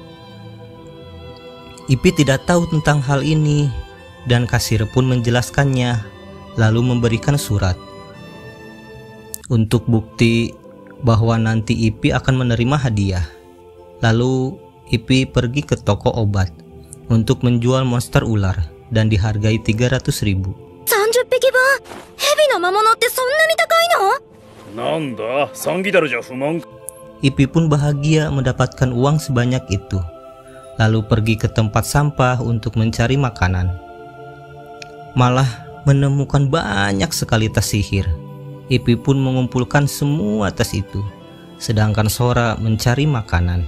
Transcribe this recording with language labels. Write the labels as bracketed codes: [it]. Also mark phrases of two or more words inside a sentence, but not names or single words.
[id] Ipi tidak tahu tentang hal ini dan kasir pun menjelaskannya, lalu memberikan surat untuk bukti bahwa nanti Ipi akan menerima hadiah. Lalu Ipi pergi ke toko obat untuk menjual monster ular dan dihargai 300.000. [ja] 30 匹分蛇の魔物ってそんなに高いの？なんだ、3ギダルじゃ不満。 [id] Ipi pun bahagia mendapatkan uang sebanyak itu. Lalu pergi ke tempat sampah untuk mencari makanan. Malah menemukan banyak sekali tas sihir. Ipi pun mengumpulkan semua tas itu, sedangkan Sora mencari makanan.